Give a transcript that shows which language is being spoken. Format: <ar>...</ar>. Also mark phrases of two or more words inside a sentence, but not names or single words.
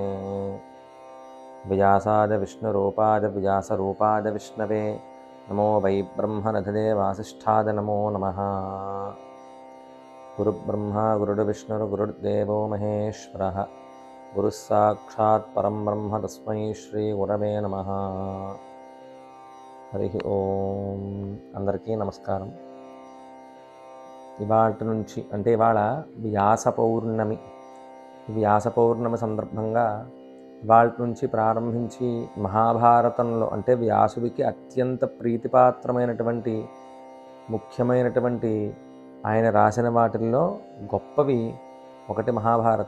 <sa>व्यासाय विष्णुरूपाय व्यासरूपाय विष्णवे नमो वै ब्रह्मनिधये वासिष्ठाय नमो नमः। गुरुब्रह्मा गुरुर्विष्णुर्गुरुर्देवो महेश्वरः गुरुः साक्षात् परं ब्रह्म तस्मै श्रीगुरवे नमः।</sa> <te>हरिः ఓం। అందరికీ నమస్కారం। ఇవాళ నుంచి అంటే ఇవాళ వ్యాస పౌర్ణమి. వ్యాస పౌర్ణమి సందర్భంగా ఇవాళ నుంచి ప్రారంభించి మహాభారతంలో అంటే వ్యాసుడికి అత్యంత ప్రీతిపాత్రమైనటువంటి ముఖ్యమైనటువంటి ఆయన రాసిన వాటిల్లో గొప్పవి ఒకటి మహాభారతం.</te>